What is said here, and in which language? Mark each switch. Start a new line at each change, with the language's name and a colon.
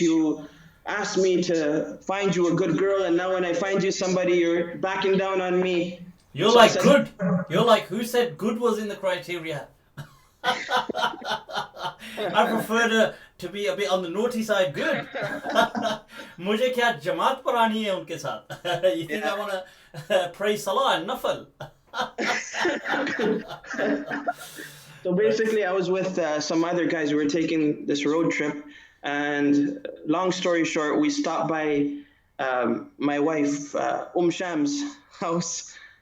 English: You asked me to find you a good girl, and now when I find you somebody, you're backing down on me." You're like good. You're like, who said good was in the criteria? I prefer to be a bit on the naughty side. Good.
Hindi: मुझे क्या जमात पढ़ानी है उनके साथ?
English: You think I want to pray salah and nafal? So basically, I was with some other guys. We were taking this road trip, and long story short, we stopped by my wife Sham's house.